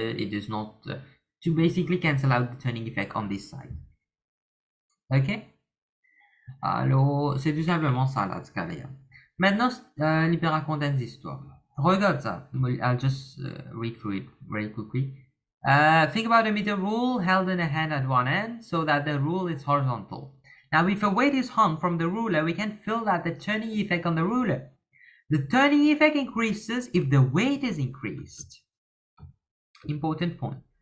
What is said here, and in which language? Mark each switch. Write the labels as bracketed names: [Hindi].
[English] It does not to basically cancel out the turning effect on this side. Ok. [French] Alors, c'est tout simplement ça là, ce cas-là. Maintenant, il peut raconter des histoires. Regarde ça. [English] I'll just read through it very quickly. Think about a meter rule held in a hand at one end so that the rule is horizontal. Now, if a weight is hung from the ruler, we can feel that the turning effect on the ruler. The turning effect increases if the weight is increased. Important point.